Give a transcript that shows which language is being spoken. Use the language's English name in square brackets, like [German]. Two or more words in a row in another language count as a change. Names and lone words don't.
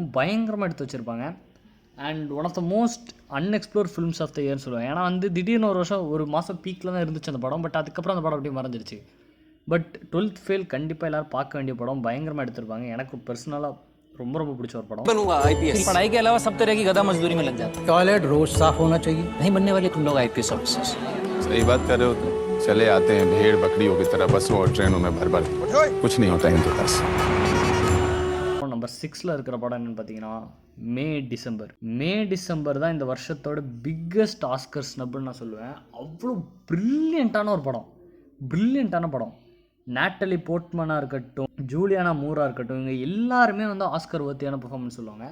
[Tamil] பயங்கரமாக எடுத்து வச்சுருப்பாங்க. [English] and one of the most unexplored films of the yearnu சொல்லுவேன். [Tamil] ஏன்னா வந்து திடீர்னு ஒரு வருஷம் ஒரு மாதம் பீக்கில் தான் இருந்துச்சு அந்த படம். பட் அதுக்கப்புறம் அந்த படம் அப்படியே மறைஞ்சிருச்சு. பட் 12th ஃபெயில் கண்டிப்பாக எல்லோரும் பார்க்க வேண்டிய படம், பயங்கரமாக எடுத்திருப்பாங்க. எனக்கு பர்சனலாக ரொம்ப ரொம்ப பிடிச்ச ஒரு படம். [Hindi] बनूंगा आईपीएस। पढ़ाई के अलावा सब तरह की गधा मजदूरी में लग जाते हैं। टॉयलेट रोज साफ होना चाहिए। नहीं बनने वाले तुम लोग [English] IPS officers. [Hindi] सही बात कर रहे हो तुम। चले आते हैं भेड़ बकरियों की तरह बसों और ट्रेनों में भर भर, कुछ नहीं होता इनके पास। [Tamil] நம்பர் 6ல் இருக்கிற படம் என்னென்னு பார்த்தீங்கன்னா மே டிசம்பர் தான் இந்த வருஷத்தோட [English] biggest Oscar snubnu [Tamil] நான் சொல்லுவேன். அவ்வளோ ப்ரில்லியண்ட்டான ஒரு படம், ப்ரில்லியண்ட்டான படம். நாட்டலி போர்ட்மனாக இருக்கட்டும், ஜூலியானா மூராக இருக்கட்டும், இவங்க எல்லாருமே வந்து [English] Oscar worthyaana performance [Tamil] சொல்லுவாங்க.